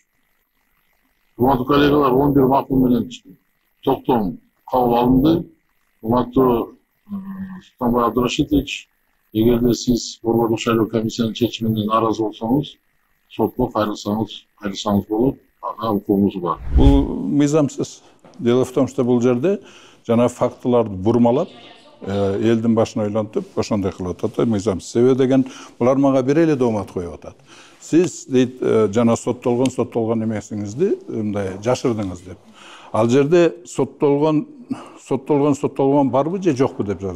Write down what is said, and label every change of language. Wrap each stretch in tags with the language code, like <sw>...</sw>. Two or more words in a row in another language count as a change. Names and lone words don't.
<ky>Урматтуу коллегалар, 11 макул менен токтом кабыл алынды. Урматтуу Султанбай Абдурашитович, эгерде сиз борборлук шайлоо комиссиянын чечимине нааразы болсоңуз, сотко кайрылсаңыз болот, ага укугуңуз бар. Бул мыйзамсыз.</ky> <ru>Дело в том, что</ru> <ky>бул жерде жана фактыларды бурмалап, элдин башын ойлонтуп, ошондой кылып атат, мыйзамсыз. Себеби деген булар мага бир эле доомат коюп атат. Сиз дейт жана соттолгон эмесиңизди мындай жашырдыңыз деп. Ал жерде соттолгон барбы же жокпу деп жаздым.</ky>